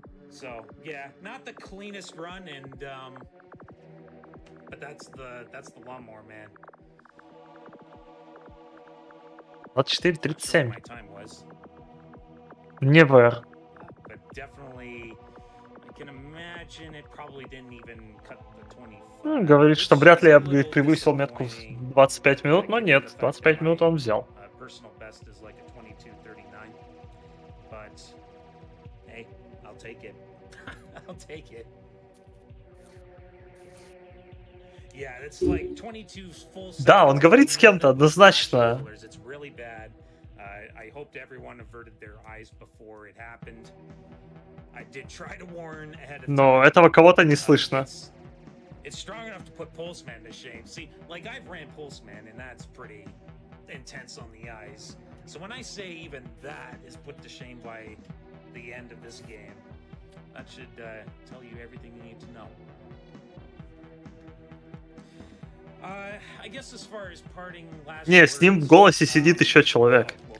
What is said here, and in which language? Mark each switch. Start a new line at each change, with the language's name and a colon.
English: So yeah, not the cleanest run, and but that's the lawnmower, man. 24:37. My time was, Never. but definitely, I can imagine it probably didn't even cut the 20.
Russian: Ну, говорит, что вряд ли апгрейд превысил метку в 25 минут, но нет, 25 минут он взял.
English: Personal best is like a 22:39, but hey, I'll take it. I'll take it. Yeah, it's like 22 full.
Russian: Да, он говорит с кем-то однозначно.
English: It's really bad. I hoped everyone averted their eyes before it happened. I did try to warn ahead of time.
Russian: Но этого кого-то не слышно.
English: It's strong enough to put Pulseman to shame. See, like I've ran Pulseman, and that's pretty intense on the eyes. So when I say even that is put to shame by the end of this game, that should tell you everything you need to know. I guess as far as parting last.
Russian: Не, с ним в голосе сидит еще человек.